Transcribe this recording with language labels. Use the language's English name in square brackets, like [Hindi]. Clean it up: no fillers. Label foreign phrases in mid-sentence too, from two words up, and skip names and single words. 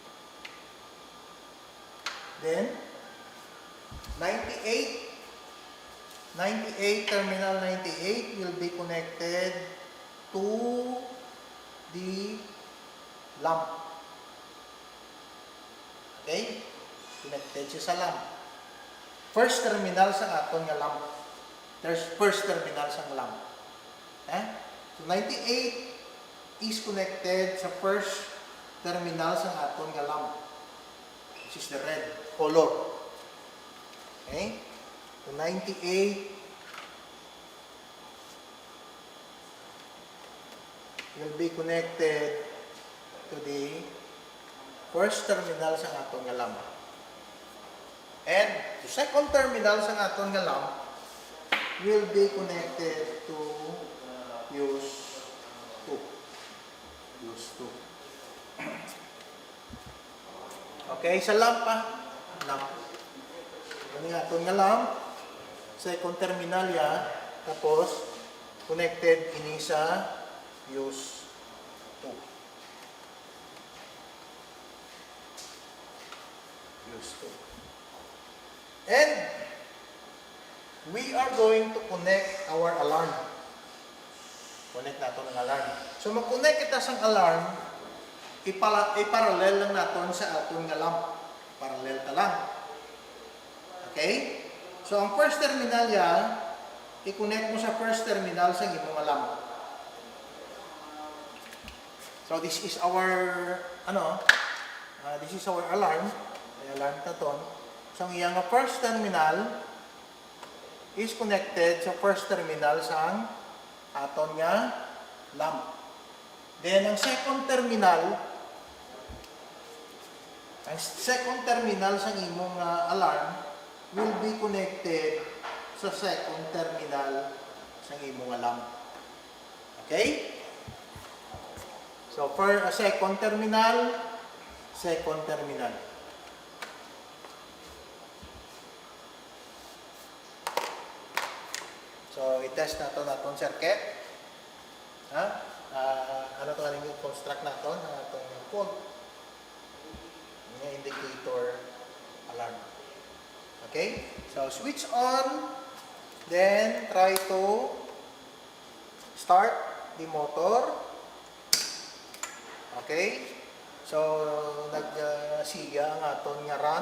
[English] Then 98 terminal 98 will be connected to the lamp. [Hiligaynon] Okay? Connected siya sa lamp. [English] First terminal [Hiligaynon] sa aton nga lamp. [English] There's first terminal sa lamp. So 98 is connected sa first terminal [Hiligaynon] sa aton nga [English] lamp. Which is the red color. Okay? So 98 will be connected to the first terminal [Hiligaynon] sa aton nga [English] lamp. And the second terminal [Hiligaynon] sa aton nga [English] lamp will be connected to fuse 2. Fuse 2. Okay, sa lamp lamp. [Hiligaynon] Ano nga aton nga lamp? [English] Second terminal [Hiligaynon] ya, tapos connected ini sa fuse 2. [English] And we are going to connect our alarm. [Filipino] Connect natin ang alarm. So, mag-connect kita sa alarm, iparallel lang natin sa ating lamp. [Hiligaynon] Parallel ta lang. Okay? [Filipino] So, ang [English] first terminal [Filipino] yan, [Hiligaynon] i-connect mo sa [English] first terminal [Hiligaynon] sa imong lamp. [English] So, this is our, this is our alarm. Alarm [Hiligaynon] na to. [English] So, [Hiligaynon] ang iyang [English] first terminal is connected sa first terminal [Hiligaynon] sa aton nga [English] lamp. Then, ang second terminal [Hiligaynon] sa imong [English] alarm will be connected sa second terminal [Hiligaynon] sa imong [English] lamp. Okay? So, for a second terminal. [Filipino] So, i-test natin itong circuit. Ano ito nga i-construct natin? Itong fault. Yung indicator alarm. [English] Okay? So, switch on. Then, try to start the motor. Okay? So, [Hiligaynon] nag-siga ang aton nga run.